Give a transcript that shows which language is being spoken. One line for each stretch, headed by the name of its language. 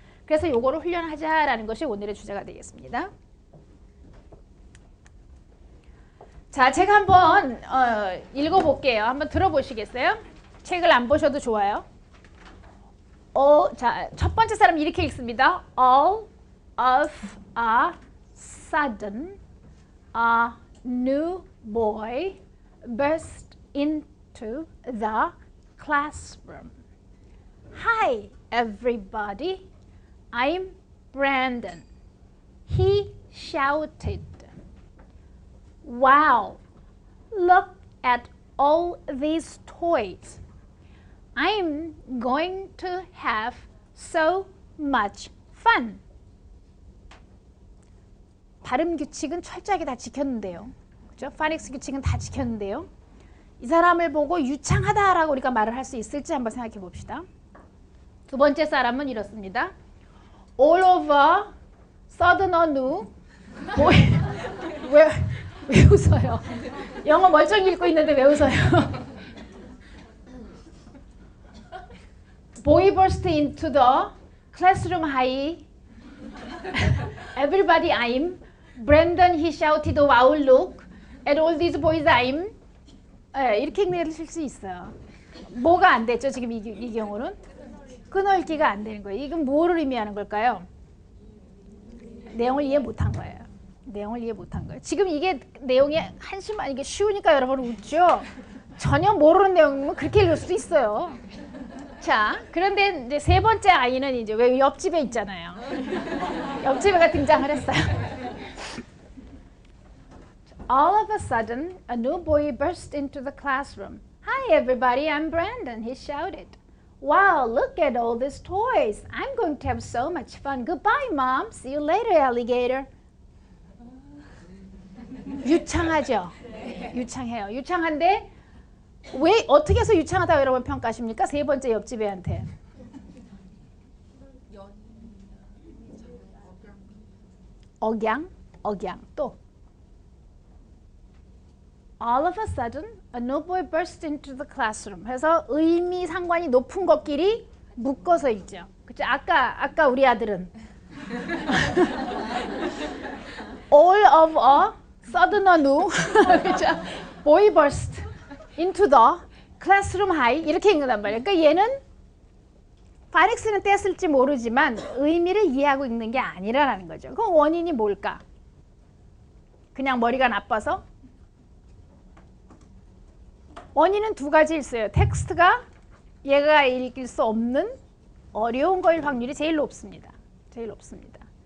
Korean: 그래서 요거를 훈련하자라는 것이 오늘의 주제가 되겠습니다. 자, 제가 한번 읽어볼게요. 한번 들어보시겠어요? 책을 안 보셔도 좋아요. 자, 첫 번째 사람 이렇게 읽습니다.
English: All of a sudden, a new boy burst into the classroom. Hi, everybody. I'm Brandon. He shouted. Wow, look at all these toys. I'm going to have so much fun.
Korean: 발음 규칙은 철저하게 다 지켰는데요. 그죠? 파닉스 규칙은 다 지켰는데요. 이 사람을 보고 유창하다라고 우리가 말을 할 수 있을지 한번 생각해 봅시다. 두 번째 사람은 이렇습니다.
English: All of a sudden a new boy.
Korean: 왜 웃어요? 영어 멀쩡히 읽고 있는데 왜 웃어요?
English: Boy burst into the classroom. Hi, everybody. I'm Brandon. He shouted, "Wow, look at all these boys." I'm.
Korean: 이렇게 읽으실 수 있어요. 뭐가 안 됐죠? 지금 이 경우는 끊어읽기가 안 되는 거예요. 이건 뭐를 의미하는 걸까요? 내용을 이해 못한 거예요. 내용을 이해 못한 거예요. 지금 이게 내용이 한심한 이게 쉬우니까 여러분 웃죠. 전혀 모르는 내용이면 그렇게 읽을 수도 있어요. 자, 그런데 이제 세 번째 아이는 이제 왜 옆집에 있잖아요. 옆집애가 등장을 했어요.
English: All of a sudden, a new boy burst into the classroom. Hi, everybody. I'm Brandon. He shouted. Wow, look at all these toys. I'm going to have so much fun. Goodbye, Mom. See you later, alligator.
Korean: 유창하죠? 유창해요. 유창한데 왜 어떻게 해서 유창하다고 여러분 평가하십니까? 세 번째 옆집 애한테. 억양 또.
English: All of a sudden, a new boy burst into the classroom.
Korean: 해서 의미 상관이 높은 것끼리 묶어서 읽죠. 그쵸? 아까 우리 아들은
English: all of a sudden a new boy burst into the classroom.
Korean: Hi 이렇게 읽는단 말이에요. 그러니까 얘는 파닉스는 뗐을지 모르지만 의미를 이해하고 읽는 게 아니라는 거죠. 그럼 원인이 뭘까? 그냥 머리가 나빠서? 원인은 두 가지 있어요. 텍스트가 얘가 읽을 수 없는 어려운 거일 확률이 제일 높습니다. 제일 높습니다.